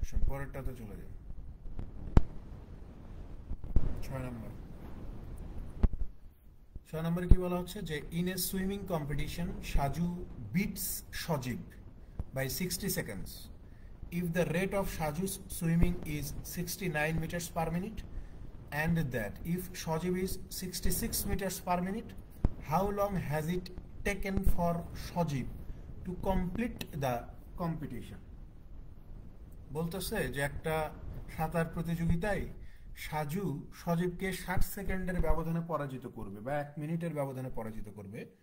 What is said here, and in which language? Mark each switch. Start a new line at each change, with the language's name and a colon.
Bangla: পরেরটাতে চলে যান। 6 নম্বর।
English: 6
Bangla: নম্বরে কি বলা হচ্ছে যে
English: In a swimming competition Shaju beats Sajib by 60 seconds. If the rate of Shaju's swimming is 69 meters per minute and that if Sajib is 66 meters per minute, how long has it taken for Sajib to complete the competition?
Bangla: বলতেছে যে একটা সাঁতার প্রতিযোগিতায় সাজু সজীবকে 60 সেকেন্ডের ব্যবধানে পরাজিত করবে বা 1 মিনিটের ব্যবধানে পরাজিত করবে।